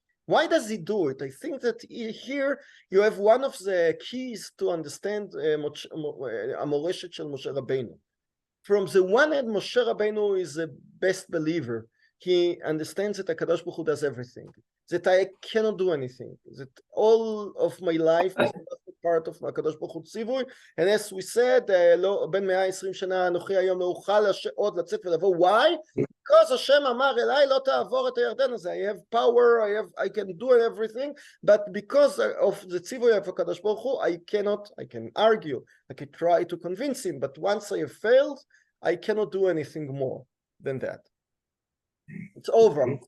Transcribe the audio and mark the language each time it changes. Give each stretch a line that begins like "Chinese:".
English: Why does he do it? I think that here you have one of the keys to understand Amoreshet shel Moshe Rabbeinu. From the one hand, Moshe Rabbeinu is the best believer. He understands that HaKadosh Baruch Hu does everything, that I cannot do anything, that all of my life is part of
Hebrew: הקדוש ברוך הוא ציווי,
English: and as we said,
Hebrew: לא, בין 120 שנה אנוכי היום לא אוכל עוד לצאת ולבוא,
English: why? Because
Hebrew: השם אמר אליי לא תעבור את הירדן הזה,
English: I have power, I can do everything, but because of the ציווי of הקדוש ברוך הוא, I can argue, I can try to convince him, but once I have failed, I cannot do anything more than that. It's over.